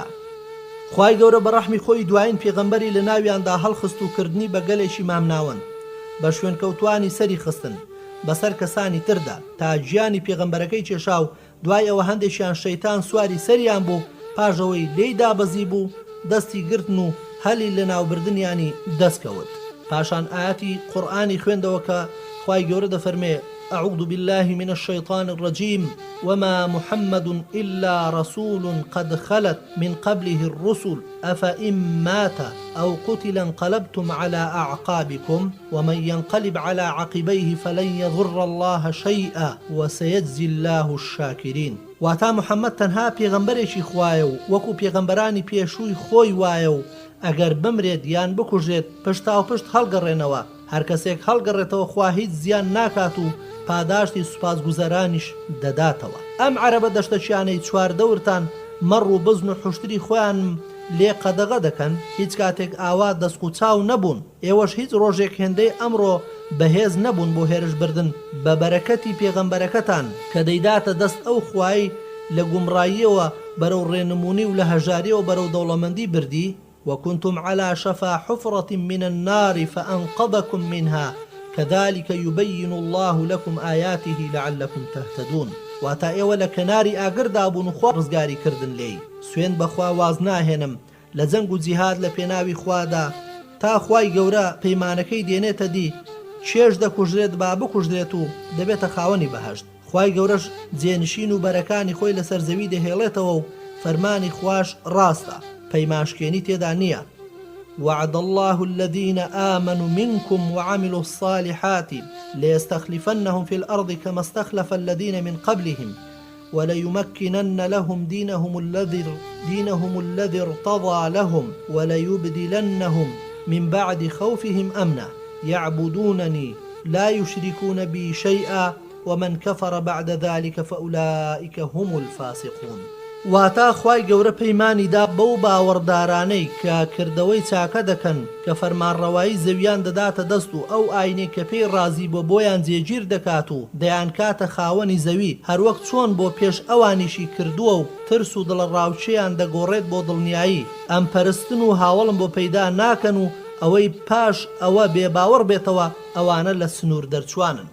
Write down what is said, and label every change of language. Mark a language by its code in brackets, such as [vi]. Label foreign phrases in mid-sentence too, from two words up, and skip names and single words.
[ckb] خوای گەورە بە ڕەحمی خۆی دوایین پێغەمبەری لە ناویاندا هەڵخست و کردنی بە گەلێکی مامناون بە شوێن کەوتوانی سەری خستن بەسەر کەسانی تردا تا گیانی پێغەمبەرەکەی کێشا و دوای ئەوە هەندێکیان شەیتان سواری سەریان بوو، پاژەوەی لێی دابەزی بوو، دەستی گرتن و هەلی لە ناوبردنیانی دەستکەوت. پاشان ئاەتی قورئانی خوێندەوە کە خوای گەورە دەفەرمێ: [ar] أعوذ بالله من الشيطان الرجيم وما محمد إلا رسول قد خلت من قبله الرسل أفإن مات أو قتل انقلبتم على أعقابكم ومن ينقلب على عقبيه فلن يضر الله شيئا وسيجزي الله الشاكرين. [ckb] واتا محمد تەنها پێغەمبەرێکی خوایە و وەکو پێغەمبەرانی پێشووی خۆی وایە و ئەگەر بمرێت یان بکوژێت پشتا و پشت هەڵگەڕێنەوە، هەر کەسێک هەڵگەڕێتەوە خوا هیچ زیان ناکات و پاداشتی سوپاسگوزەرانیش دەداتەوە. ئەم عەرەبە دەشتەچیانەی چواردەورتان مەڕ و بزن و حوشتری خۆیان لێ قەدەغە دەکەن، هیچ کاتێک ئاوا دەست و چاو نەبوون، ئێوەش هیچ ڕۆژێک هێندەی ئەمڕۆ بەهێز نەبوون بۆ هێرش بردن بە بەرەکەتی پێغەمبەرەکەتان کە دەیداتە دەست ئەو خوای لە گومڕاییەوە بەرەو ڕێنمونی و لە هەژاریەوە بەرەو دەوڵەمەندی بردی [ar] وكنتم على شفا حفرة من النار فأنقذكم منها كذلك يبين الله لكم آياته لعلكم تهتدون. [ckb] واتا ئێوە لە کەناری ئاگردا بوون و خوا ڕزگاری کردن لێی. سوێن بەخوا واز ناهێنم لە جەنگ و جیهاد لە پێناوی خوادا تا خوای گەورە پەیمانەکەی دێنێتە دی چێژ دەکوژرێت با بکوژرێت و دەبێتە خاوەنی بەهەشت. خوای گەورەش جێنشین و بەرەکانی خۆی لەسەر زەوی دەهێڵێتەوە و فەرمانی خوش ڕاستە، پەیمانشکێنی تێدا نییە. [ar] وعد الله الذين آمنوا منكم وعملوا الصالحات ليستخلفنهم في الأرض كما استخلف الذين من قبلهم وليمكنن لهم دينهم الذي ارتضى لهم وليبدلنهم من بعد خوفهم أمنا يعبدونني لا يشركون بي شيئا ومن كفر بعد ذلك فأولئك هم الفاسقون. [ckb] واتا خوای گەورە پەیمانیدا بەو باوەڕدارانەی کە کردەوەی چاکە دەکەن کە فەرمانڕەوایی زەویان دەداتە دەست و ئەو ئاینەی کە پێی ڕازی بۆ بۆیان جێگیر دەکات و دەیان کاتە خاوەنی زەوی هەروەک چۆن بۆ پێش ئەوانیشی کردووە و ترس و دڵە ڕاوچەیان دەگۆڕێت بۆ دڵنیایی ئەم پەرستن و هاوڵم بۆ پەیدا ناکەن و ئەوەی پاش ئەوە بێباوەڕ بێتەوە ئەوانە لە سنوور دەرچوانن.